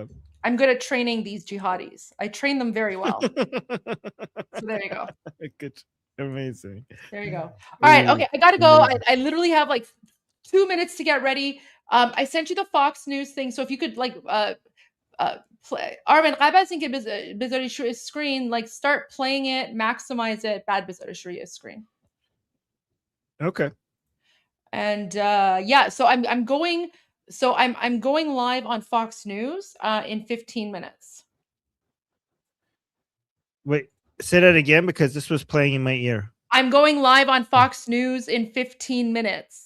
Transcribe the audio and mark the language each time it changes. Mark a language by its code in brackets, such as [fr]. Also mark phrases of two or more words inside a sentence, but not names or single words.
[en] I'm good at training these jihadis. I train them very well. So there you go. Good. Amazing. There you go. All right. Okay. I got to go. I literally have 2 minutes to get ready. I sent you the Fox News thing. So if you could play. Armin, [fa] قبل از اینکه بذاری روی [en] screen, start playing it, maximize it, [fa] بعد بذارش روی screen. [en] Okay. And yeah, so I'm going live on Fox News in 15 minutes. Wait, say that again because this was playing in my ear. I'm going live on Fox News in 15 minutes.